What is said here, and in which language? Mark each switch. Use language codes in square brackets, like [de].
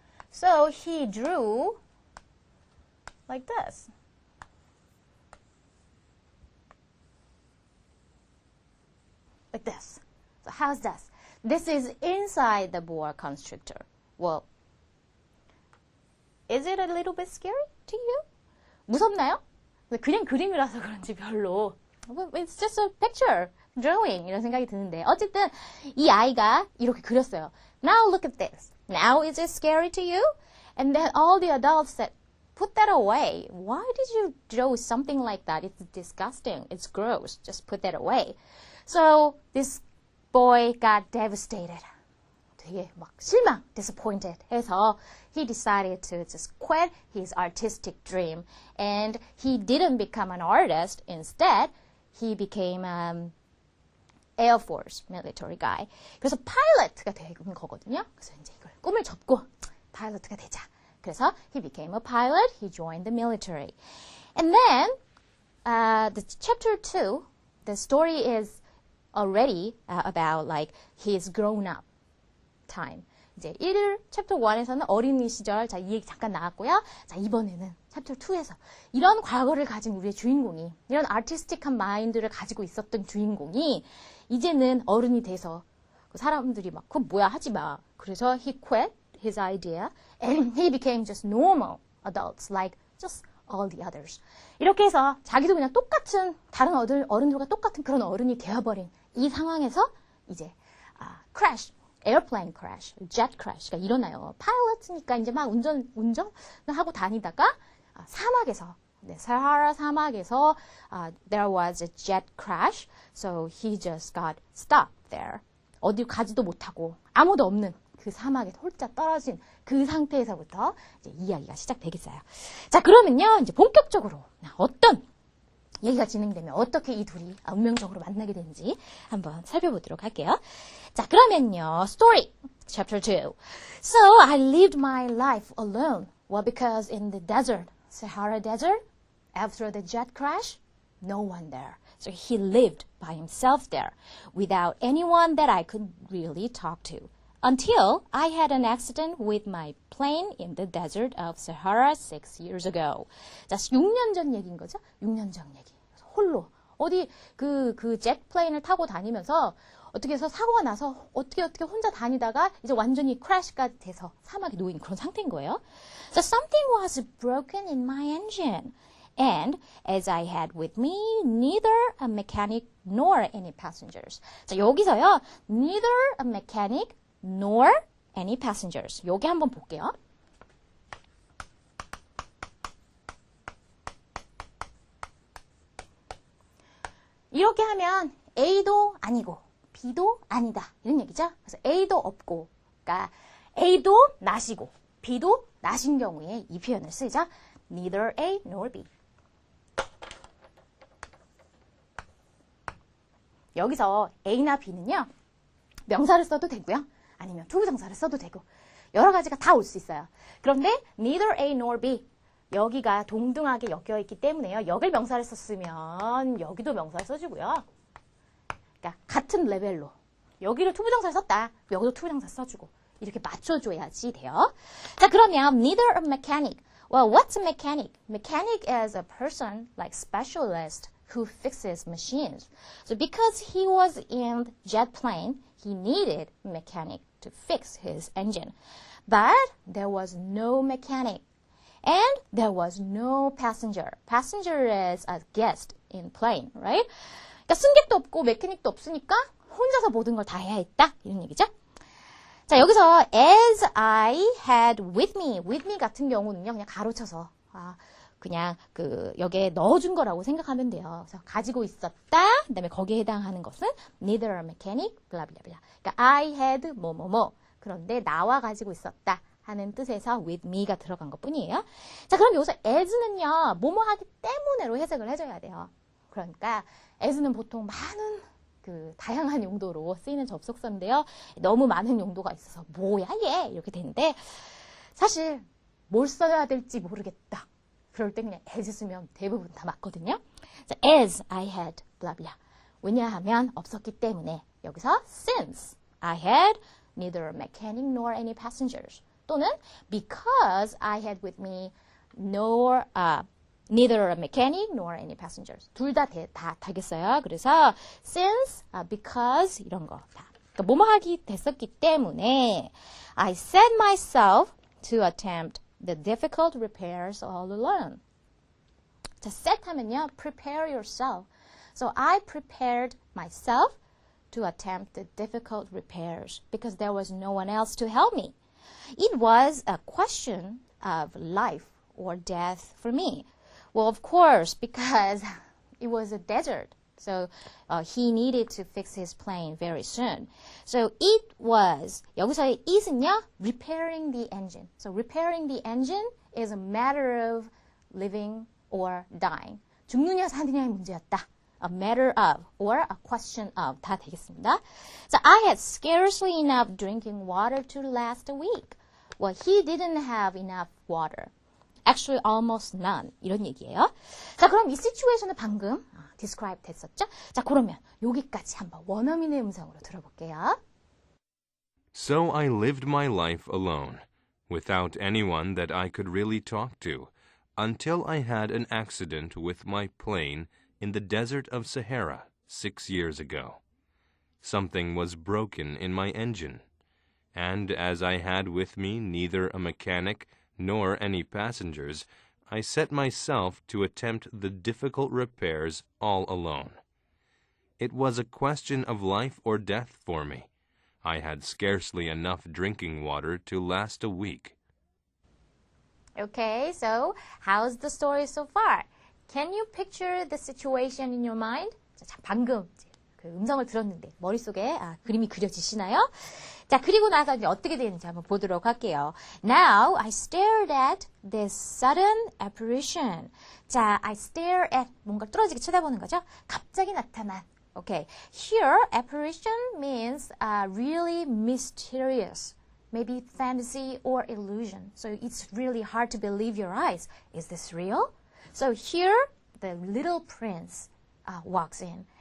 [en] So he drew like this. Like this. So how's this? This is inside the boa constrictor. Well, is it a little bit scary to you? [ko] 무섭나요? 그냥 그림이라서 그런지 별로. [en] It's just a picture, drawing [ko] 이런 생각이 드는데 어쨌든 이 아이가 이렇게 그렸어요. [en] Now look at this. Now is it scary to you? And then all the adults said, put that away. Why did you draw something like that? It's disgusting. It's gross. Just put that away. So this boy got devastated. [ko] 되게 막 실망, [en] disappointed 해서 he decided to just quit his artistic dream. And he didn't become an artist. Instead, he became Air Force military guy. [ko] 그래서 pilot가 된 거거든요. 그래서 이제 이걸 꿈을 접고 pilot가 되자. [en] 그래서 he became a pilot. He joined the military. And then the chapter 2, the story is already about like his grown-up time. [ko] 이제 1챕터 1에서는 어린이 시절, 자, 이 얘기 잠깐 나왔고요. 자, 이번에는 챕터 2에서 이런 과거를 가진 우리의 주인공이, 이런 아티스틱한 마인드를 가지고 있었던 주인공이 이제는 어른이 돼서 사람들이 막, 그건 뭐야, 하지 마. [en] 그래서 he quit his idea and he became just normal adults like just all the others. [ko] 이렇게 해서 자기도 그냥 똑같은, 다른 어른들과 똑같은 그런 어른이 되어버린 이 상황에서 이제 crash. 에어플레인 크래쉬, 젯 크래쉬가 일어나요. 파일럿이니까 이제 막 운전을 하고 다니다가 사막에서, 사하라 사막에서 there was a jet crash, so he just got stuck there. 어디 가지도 못하고 아무도 없는 그 사막에 홀짝 떨어진 그 상태에서부터 이제 이야기가 시작되겠어요. 자, 그러면요, 이제 본격적으로 어떤 얘기가 진행되면 어떻게 이 둘이 운명적으로 만나게 되는지 한번 살펴보도록 할게요. 자, 그러면요. [en] Story, chapter 2. So, I lived my life alone. Well, because in the desert, Sahara Desert, after the jet crash, no one there. So, he lived by himself there, without anyone that I could really talk to. Until I had an accident with my plane in the desert of Sahara 6 years ago. [ko] 자, 6년 전 얘기인 거죠? 6년 전 얘기. 홀로. 어디 그 젯 플레인을 타고 다니면서 어떻게 해서 사고가 나서 어떻게 혼자 다니다가 이제 완전히 크래시가 돼서 사막에 놓인 그런 상태인 거예요. [en] So something was broken in my engine. And as I had with me neither a mechanic nor any passengers. [ko] 자, 여기서요. [en] Neither a mechanic nor any passengers. [ko] 여기 한번 볼게요. 이렇게 하면 A도 아니고 B도 아니다. 이런 얘기죠. 그래서 A도 없고, 그러니까 A도 나시고 B도 나신 경우에 이 표현을 쓰죠. [en] Neither A nor B. [ko] 여기서 A나 B는요. 명사를 써도 되고요. 아니면 투부정사를 써도 되고. 여러 가지가 다 올 수 있어요. 그런데 [en] neither A nor B [ko] 여기가 동등하게 엮여있기 때문에요. 여길 명사를 썼으면 여기도 명사를 써주고요. 그러니까 같은 레벨로 여기를 투부정사를 썼다. 여기도 투부정사 써주고 이렇게 맞춰줘야지 돼요. [en] 자, 그러면 neither a mechanic. Well, what's a mechanic? Mechanic is a person like specialist who fixes machines. So because he was in jet plane, he needed a mechanic to fix his engine. But there was no mechanic. And there was no passenger. Passenger is a guest in plane, right? [ko] 그러니까 승객도 없고 메커닉도 없으니까 혼자서 모든 걸 다 해야 했다. 이런 얘기죠. 자, 여기서 [en] as I had with me [ko] 같은 경우는요. 그냥 가로쳐서 그냥 여기에 넣어준 거라고 생각하면 돼요. 그래서 가지고 있었다. 그다음에 거기에 해당하는 것은 [en] neither a mechanic, [ko] 블라블라블라. 그러니까 [en] I had [ko] 뭐뭐뭐. 그런데 나와 가지고 있었다 하는 뜻에서 with me가 들어간 것 뿐이에요. 자, 그럼 여기서 as는요. 뭐뭐 하기 때문에로 해석을 해줘야 돼요. 그러니까 as는 보통 많은 다양한 용도로 쓰이는 접속사인데요. 너무 많은 용도가 있어서 뭐야 얘 이렇게 되는데 사실 뭘 써야 될지 모르겠다. 그럴 때 그냥 as 쓰면 대부분 다 맞거든요. [en] 자, as I had 블라블라. [ko] 왜냐하면 없었기 때문에 여기서 [en] since I had neither a mechanic nor any passengers [ko] 또는 [en] because I had with me neither a mechanic nor any passengers. [ko] 둘 다 되겠어요. 그래서 since, because 이런 거 다. 그러니까 뭐뭐 하기 됐었기 때문에 [en] I set myself to attempt the difficult repairs all alone. 자, set 하면요. prepare yourself. So I prepared myself to attempt the difficult repairs because there was no one else to help me. It was a question of life or death for me. Well, of course, because it was a desert. So he needed to fix his plane very soon. So it was, [ko] 여기서의 it은요, [en] repairing the engine. So repairing the engine is a matter of living or dying. [ko] 죽느냐 사느냐의 문제였다. A matter of or a question of 다 되겠습니다. [en] So I had scarcely enough drinking water to last a week. Well, he didn't have enough water. Actually, almost none. [ko] 이런 얘기예요. 자, 그럼 이 situation은 방금 describe 됐었죠? 자, 그러면 여기까지 한번 원어민의 음성으로 들어볼게요. [en] So I lived my life alone, without anyone that I could really talk to, until I had an accident with my plane in the desert of Sahara 6 years ago. Something was broken in my engine, and as I had with me neither a mechanic nor any passengers, I set myself to attempt the difficult repairs all alone. It was a question of life or death for me. I had scarcely enough drinking water to last a week. Okay, so how's the story so far? Can you picture the situation in your mind? [ko] 자, 방금 그 음성을 들었는데 머릿속에 그림이 그려지시나요? 자, 그리고 나서 이제 어떻게 되는지 한번 보도록 할게요. [en] Now I stared at this sudden apparition. [ko] 자, I stare at 뭔가 뚫어지게 쳐다보는 거죠? 갑자기 나타난. Okay. [en] Here, apparition means really mysterious. Maybe fantasy or illusion. So it's really hard to believe your eyes. Is this real? So here, the little prince walks in.